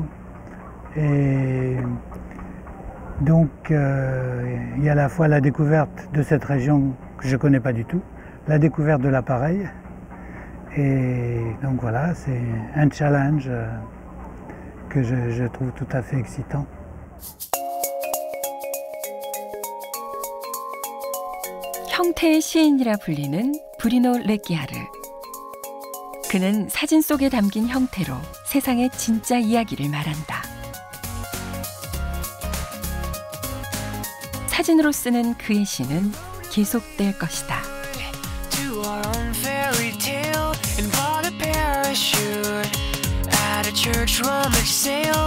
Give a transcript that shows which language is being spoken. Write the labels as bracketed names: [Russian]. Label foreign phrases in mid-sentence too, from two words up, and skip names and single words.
[French] Et donc, il y a à la fois la découverte de cette région que je ne connais pas du tout, la découverte de l'appareil. Et donc voilà, c'est un challenge que je trouve tout à fait excitant. [Korean] 형태의 시인이라 불리는 브리노 레끼아르. 그는 사진 속에 담긴 형태로 세상의 진짜 이야기를 말한다. 사진으로 쓰는 그의 시는 계속될 것이다. [English] Church room,